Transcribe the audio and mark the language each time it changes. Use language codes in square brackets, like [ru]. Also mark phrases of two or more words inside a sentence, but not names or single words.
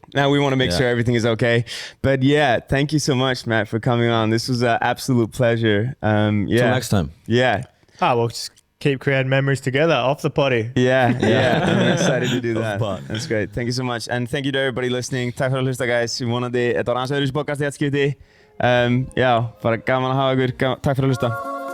[en] Now we want to make sure everything is okay. But yeah, thank you so much, Matt, for coming on. This was an absolute pleasure. Till next time. Yeah. We'll just keep creating memories together off the potty. Yeah. I'm excited to do that. That's great. Thank you so much. And thank you to everybody listening. [is] Takk fyrir að hlusta, guys. Vonandi þetta var aðeins öðruvísi podcast í þetta skipti. Já, bara gaman að hafa ykkur. Takk fyrir að hlusta.